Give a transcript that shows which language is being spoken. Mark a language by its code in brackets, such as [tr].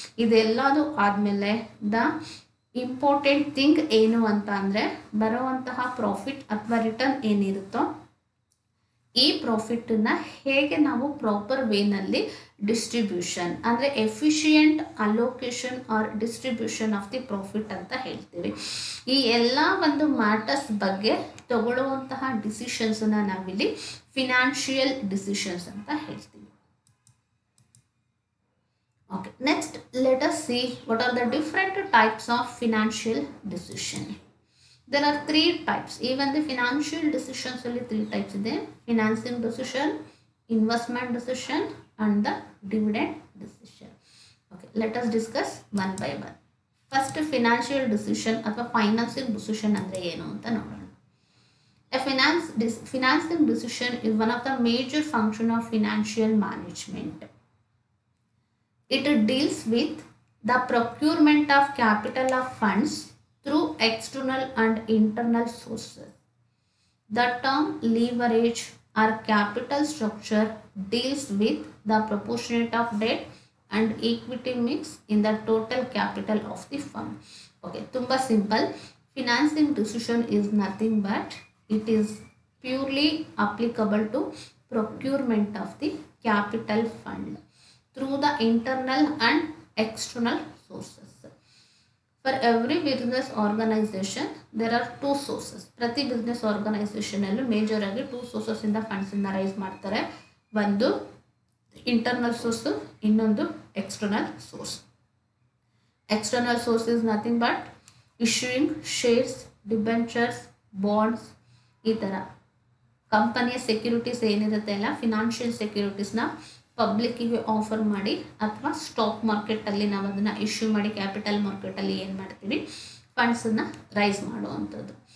[kn] ಇದೆಲ್ಲದು ಆದಮೇಲೆ [en] the important thing [kn] ಏನು ಅಂತ ಅಂದರೆ ಬರುವಂತಹ ಪ್ರಾಫಿಟ್ ಅಥವಾ ರಿಟರ್ನ್ ಏನಿರುತ್ತೋ ಈ ಪ್ರಾಫಿಟನ್ನು ಹೇಗೆ ನಾವು ಪ್ರಾಪರ್ ವೇನಲ್ಲಿ ಡಿಸ್ಟ್ರಿಬ್ಯೂಷನ್ ಅಂದರೆ [en] efficient allocation or distribution of the profit [kn] ಅಂತ ಹೇಳ್ತೀವಿ. ಈ ಎಲ್ಲ ಒಂದು ಮ್ಯಾಟರ್ಸ್ ಬಗ್ಗೆ ತಗೊಳ್ಳುವಂತಹ ಡಿಸಿಷನ್ಸನ್ನು ನಾವಿಲ್ಲಿ ಫಿನಾನ್ಷಿಯಲ್ ಡಿಸಿಷನ್ಸ್ ಅಂತ ಹೇಳ್ತೀವಿ. [en] Okay, next let us see what are the different types of financial decision. There are three types. Even the financial decisions only three types ಇದೆ. Financing decision, investment decision and the dividend decision. Okay, let us discuss one by one. First, financial decision [kn] ಅಥವಾ financing decision ಅಂದರೆ ಏನು ಅಂತ ನೋಡೋಣ. [en] A financing decision is one of the major function of financial management. It deals with the procurement of capital of funds through external and internal sources. The term leverage or capital structure deals with the proportionate of debt and equity mix in the total capital of the firm. Okay, [kn] tumba [en] simple. Financing decision is nothing but it is purely applicable to procurement of the capital fund through the internal and external sources. For every business organization there are two sources. [kn] ಪ್ರತಿ business organization ಅಲ್ಲೂ major ಆಗಿ two sources ಇಂದ funds ಅನ್ನ rice ಮಾಡ್ತಾರೆ. ಒಂದು internal source, ಇನ್ನೊಂದು external source. [en] external source is nothing but issuing shares, [kn] debentures, bonds, ಈ ಥರ ಕಂಪನಿಯ ಸೆಕ್ಯೂರಿಟೀಸ್ ಏನಿರುತ್ತೆ ಅಲ್ಲ, ಫಿನಾನ್ಷಿಯಲ್ ಸೆಕ್ಯೂರಿಟೀಸ್ನ ಪಬ್ಲಿಕ್ಕಿಗೆ ಆಫರ್ ಮಾಡಿ ಅಥವಾ ಸ್ಟಾಕ್ ಮಾರ್ಕೆಟಲ್ಲಿ ನಾವು ಅದನ್ನು ಇಶ್ಯೂ ಮಾಡಿ ಕ್ಯಾಪಿಟಲ್ ಮಾರ್ಕೆಟಲ್ಲಿ ಏನು ಮಾಡ್ತೀವಿ, ಫಂಡ್ಸನ್ನು ರೈಸ್ ಮಾಡುವಂಥದ್ದು.